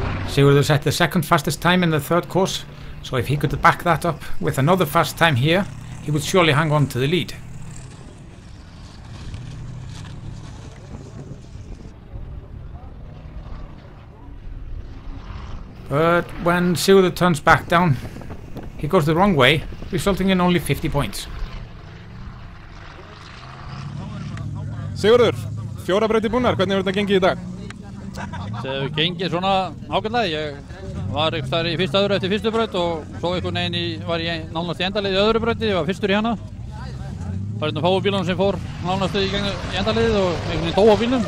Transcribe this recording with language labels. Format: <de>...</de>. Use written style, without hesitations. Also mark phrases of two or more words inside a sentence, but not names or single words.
<en>Sigurður set the second fastest time in the third course, so if he could back that up with another fast time here, he would surely hang on to the lead. But when Sigurður turns back down, he goes the wrong way, resulting in only 50 points.</en> <is>Sigurður, 4 brautir búnar, hvernig hefur þetta gengið í dag? Það hefur gengið svona ágætlega. Ég var einhvers staðar í fyrsta öðru eftir fyrstu braut og svo einhvern veginn var ég nánast í endaliði í öðru brauti. Ég var fyrstur í hana. Það var einn af fáu bílunum sem fór nánast í endaliðið og einhvern veginn dó á bílnum.</is>